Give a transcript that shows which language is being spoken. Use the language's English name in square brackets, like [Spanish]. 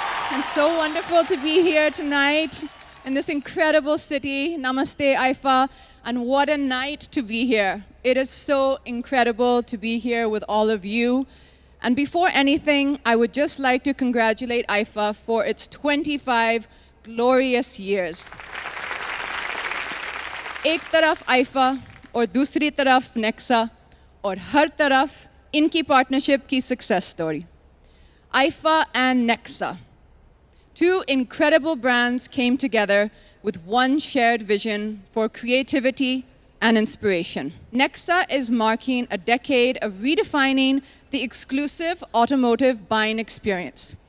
[English] And so wonderful to be here tonight in this incredible city. Namaste, Aifa. And what a night to be here. It is so incredible to be here with all of you. And before anything, I would just like to congratulate Aifa for its 25 glorious years. [Hindi] एक तरफ IIFA और दूसरी तरफ Nexa और हर तरफ इनकी partnership की success story. [English] IIFA and Nexa. Two incredible brands came together with one shared vision for creativity and inspiration. Nexa is marking a decade of redefining the exclusive automotive buying experience.